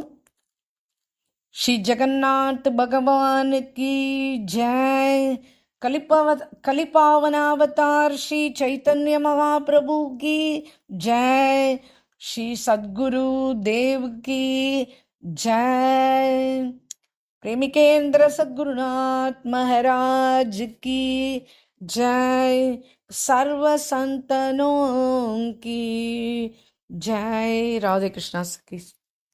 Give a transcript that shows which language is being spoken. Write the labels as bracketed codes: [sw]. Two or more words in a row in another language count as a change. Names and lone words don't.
[hi] श्री जगन्नाथ भगवान की जय. कलिपावनावतार श्री चैतन्य महाप्रभु की जय. श्री सद्गुरु देव की जय. प्रेमिकेंद्र सद्गुरुनाथ महाराज की जय. सर्व संतनों की जय. राधे कृष्णा की